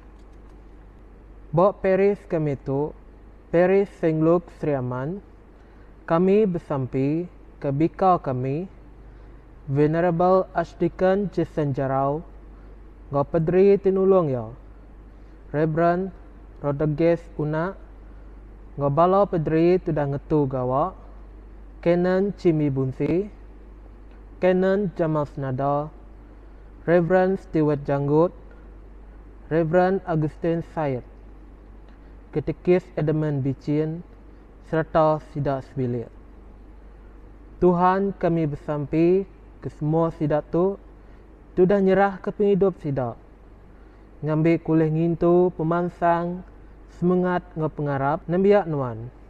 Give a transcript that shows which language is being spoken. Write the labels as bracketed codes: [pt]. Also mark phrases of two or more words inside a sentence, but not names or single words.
[iba] Bab Paris kami tu, Paris Saint Luke Sri Aman, kami bersampai ke bika kami, Venerable Archdeacon Jason Jarau, ngau pedri tinulung ya, Reverend Rodriguez Una, ngau bala pedri tudah ngetu gawa, Canon Cimi Bunsi, Canon Jamal Senada, Reverend Stewart Janggut, Reverend Augustine Syed, Ketikis Edmund Bicin, serta Sidak Sebilir. Tuhan kami bersampai ke semua sidak tu dah nyerah ke penghidup sidak. Ngambil kuliah ngintu pemansang semangat ngau pengarap nambiak nuan.